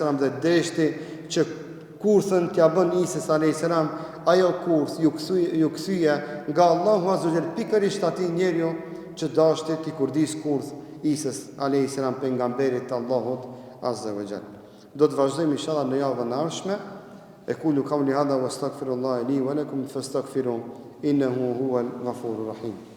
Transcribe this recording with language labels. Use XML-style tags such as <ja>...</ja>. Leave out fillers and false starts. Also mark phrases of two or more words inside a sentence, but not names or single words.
<sq>dhe deshti që kurthën t'ja bën Isës a.s. ajo kurth ju kthye nga Allahu</sq> <ar>عز وجل</ar> <sq>pikërisht atij njeriu që dashti t'i kurdis kurth Isës a.s. pejgamberit të Allahut</sq> <ar>عز وجل.</ar> <sq>Do të vazhdojmë inshallah në javën e ardhshme.</sq> <ar>أقول قولي هذا واستغفر الله لي ولكم فاستغفروه إنه هو الغفور الرحيم.</ar>